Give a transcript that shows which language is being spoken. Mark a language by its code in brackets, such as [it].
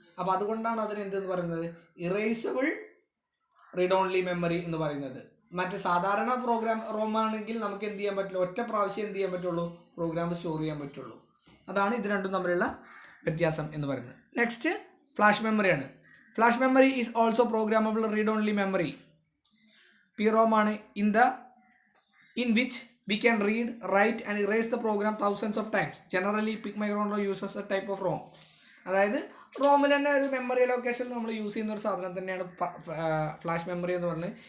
[ml] അപ്പോൾ അതുകൊണ്ടാണ് അതിന് എന്തെന്ന് പറയുന്നത് ഇറേസബിൾ റീഡ് ഓൺലി മെമ്മറി എന്ന് പറയുന്നത്. മറ്റ് സാധാരണ പ്രോഗ്രാം ROM ആണെങ്കിൽ നമുക്ക് എന്ത് ചെയ്യാൻ പറ്റില്ല, ഒറ്റ പ്രാവശ്യം എന്ത് ചെയ്യാൻ പറ്റുള്ളൂ, പ്രോഗ്രാം സ്റ്റോർ ചെയ്യാൻ പറ്റുള്ളൂ. അതാണ് ഇത് രണ്ടും തമ്മിലുള്ള വ്യത്യാസം എന്ന് പറയുന്നത്. Next flash മെമ്മറിയാണ്. [en] Flash memory is also programmable read only memory. PROM ആണ് in which we can read, write and erase the program thousands of times. Generally PIC microcontroller uses a type of ROM. [ml] അതായത് റോമിൽ തന്നെ ഒരു memory ലൊക്കേഷനിൽ നമ്മൾ use ചെയ്യുന്ന ഒരു സാധനം തന്നെയാണ് ഫ്ലാഷ് മെമ്മറി എന്ന് പറഞ്ഞത്.